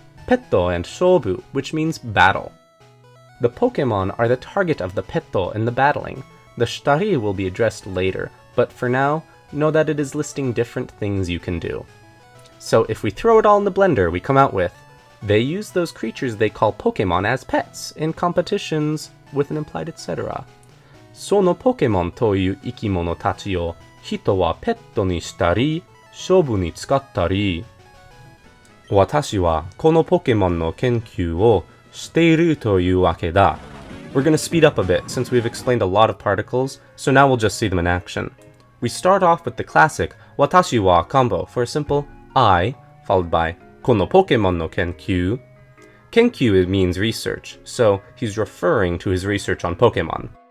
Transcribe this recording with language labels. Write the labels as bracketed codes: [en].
[en] Petto and shobu, which means battle. The Pokemon are the target of the petto in the battling. The shitari will be addressed later, but for now, know that it is listing different things you can do. So if we throw it all in the blender, we come out with, they use those creatures they call Pokemon as pets in competitions with an implied etc. [ja] そのポケモンという生き物たちを人はペットにしたり、勝負に使ったり。私はこのポケモンの研究をしているというわけだ。 [en] We're going to speed up a bit since we've explained a lot of particles, so now we'll just see them in action. We start off with the classic watashi wa combo for a simple I, followed by kono Pokemon no kenkyū. Kenkyū means research, so he's referring to his research on Pokemon.